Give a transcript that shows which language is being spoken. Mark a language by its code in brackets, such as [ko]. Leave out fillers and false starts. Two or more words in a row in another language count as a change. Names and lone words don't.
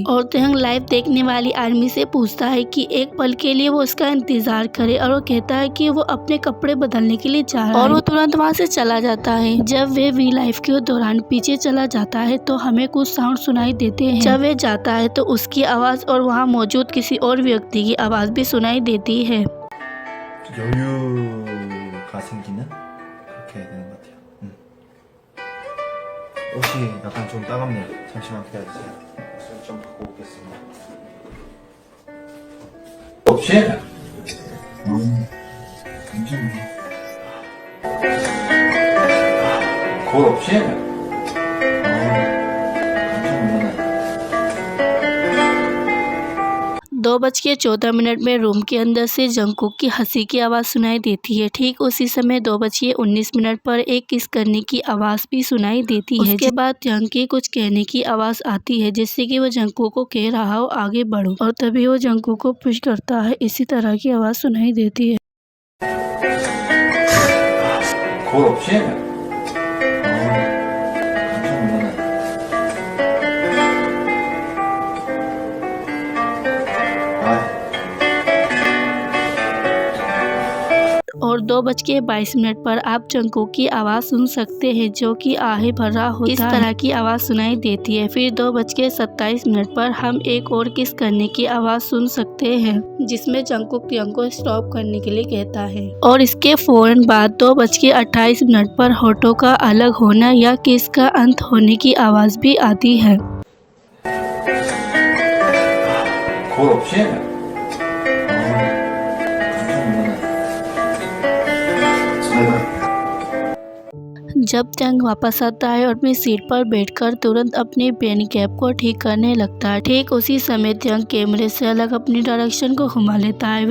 [hi] और तियांग लाइव देखने वाली आर्मी से पूछता है कि एक पल के लिए वो उसका इंतजार करे और वो कहता है कि वो अपने कपड़े बदलने के लिए जा रहा है और वो तुरंत वहाँ से चला जाता है। जब वे वी लाइफ के दौरान पीछे चला जाता है तो हमें कुछ साउंड सुनाई देते हैं। जब वे जाता है तो उसकी आवाज और वहाँ मौजूद किसी और व्यक्ति की आवाज भी सुनाई देती है। [ko] 여유가 생기는 그렇게 되는 것 같아요. 옷이 약간 좀 따갑네요. 잠시만 기다려주세요. 옷을 좀 바꿔 오겠습니다. 없이? 거울 없이? 엄청 놀라네. [hi] 2:14 में रूम के अंदर से जंगकुक की हंसी की आवाज़ सुनाई देती है। ठीक उसी समय 2:19 पर एक किस करने की आवाज़ भी सुनाई देती है। उसके बाद तियांग की कुछ कहने की आवाज़ आती है जिससे कि वो जंगकुक को कह रहा हो आगे बढ़ो और तभी वो जंगकुक को पुश करता है। इसी तरह की आवाज़ सुनाई देती है। [ko] 거울 없이? [hi] और 2:22 पर आप जंगकुक की आवाज़ सुन सकते हैं जो कि आहे भरा होता है। इस तरह की आवाज़ सुनाई देती है। फिर 2:27 पर हम एक और किस करने की आवाज़ सुन सकते हैं जिसमें जंगकुक तियांग को स्टॉप करने के लिए कहता है। और इसके फौरन बाद 2:28 पर होठों का अलग होना या किस का अंत होने की आवाज़ भी आती है। [ko] 거울 없이? [hi] जब तियांग वापस आता है और अपनी सीट पर बैठकर तुरंत अपनी [en] pen cap [hi] को ठीक करने लगता है। ठीक उसी समय तियांग कैमरे से अलग अपनी डायरेक्शन को घुमा लेता है।